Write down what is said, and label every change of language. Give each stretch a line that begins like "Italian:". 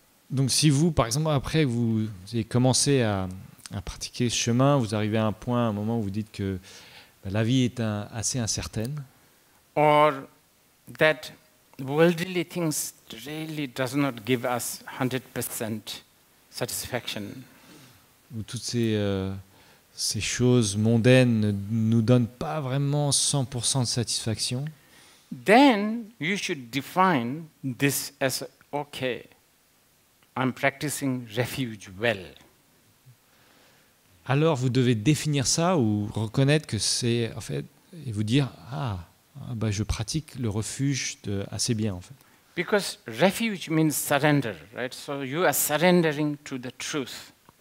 French: Donc si vous, par exemple, après vous avez commencé à pratiquer ce chemin, vous arrivez à un moment où vous dites que la vie est assez incertaine.
English: Or that worldly things really does not give us 100% satisfaction.
French: Où toutes ces choses mondaines ne nous donnent pas vraiment 100% de satisfaction.
English: Then you should define this as, okay, I'm practicing refuge well.
French: Alors vous devez définir ça ou reconnaître que c'est, en fait, et vous dire, je pratique le refuge assez bien, en fait.
English: Because refuge means surrender, right? So you are surrendering to the truth.